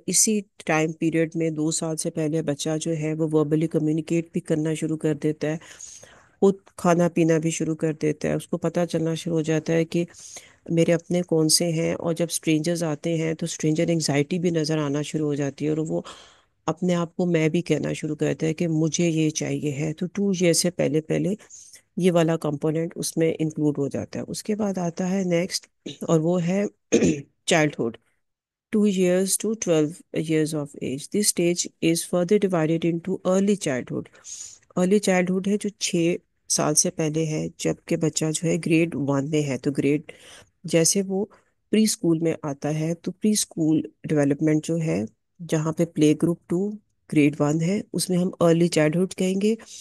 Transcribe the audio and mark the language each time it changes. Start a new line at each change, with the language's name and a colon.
Urdu: اسی time period میں 2 سال سے پہلے بچہ جو ہے وہ وربلی کمیونیکیٹ بھی کرنا شروع کر دیتا ہے، خود کھانا پینا بھی شروع کر دیتا ہے. اس کو پتہ چلنا شروع ہو جاتا ہے کہ میرے اپنے کون سے ہیں، اور جب اسٹرینجرز آتے ہیں تو اسٹرینجر انگزائٹی بھی نظر آنا شروع ہو جاتی ہے، اور وہ اپنے آپ کو میں بھی کہنا شروع کرتا ہے کہ مجھے یہ چاہیے ہے. تو 2 ایئر سے پہلے پہلے یہ والا کمپوننٹ اس میں انکلوڈ ہو جاتا ہے. اس کے بعد آتا ہے نیکسٹ، اور وہ ہے childhood.
English: 2 years to 12 years of age. This stage is further divided into early childhood.
Urdu: Early childhood ہے جو 6 سال سے پہلے ہے، جب کہ بچہ جو ہے گریڈ 1 میں ہے. تو گریڈ جیسے وہ پری اسکول میں آتا ہے، تو پری اسکول ڈیولپمنٹ جو ہے، جہاں پہ پلے گروپ 2 گریڈ 1 ہے، اس میں ہم ارلی چائلڈہڈ کہیں گے.